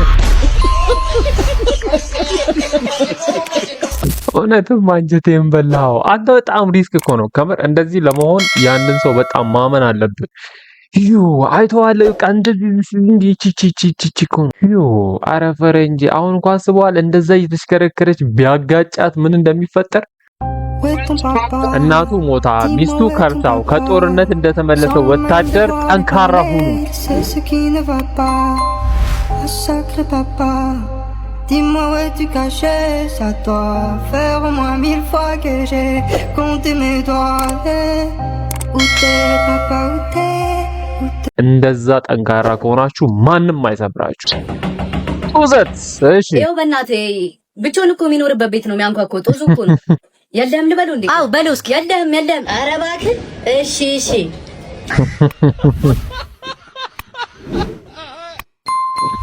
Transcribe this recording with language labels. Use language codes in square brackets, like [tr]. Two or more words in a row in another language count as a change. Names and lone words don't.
[am] እውነትም አንጀቴን በላው። አንተ በጣም ሪስክ እኮ ነው ከምር። እንደዚህ ለመሆን ያንን ሰው በጣም ማመን አለብን። አይተዋል ቀንድ ቺቺቺቺ እኮ ነው። ኧረ ፈረንጅ አሁን እንኳን አስበዋል። እንደዛ እየተሽከረከረች ቢያጋጫት ምን እንደሚፈጠር። እናቱ ሞታ ሚስቱ ከርታው ከጦርነት እንደተመለሰ ወታደር ጠንካራ ሁኑ። [fr] Dis-moi où es-tu caché, ça doit faire au moins 1000 fois que j'ai compté mes doigts. Où t'es, papa, où t'es? [am] እንደዛ ጠንካራ ከሆናችሁ ማንም አይሰብራችሁ። ጡዘት እሺ፣ ይኸው በእናትህ ብቻውን እኮ የሚኖርበት ቤት ነው የሚያንኳኳው። ጡዙ እኮ ነው። የለህም ልበለው እንዴ? አዎ በለው እስኪ። የለህም። ኧረ እባክህ። እሺ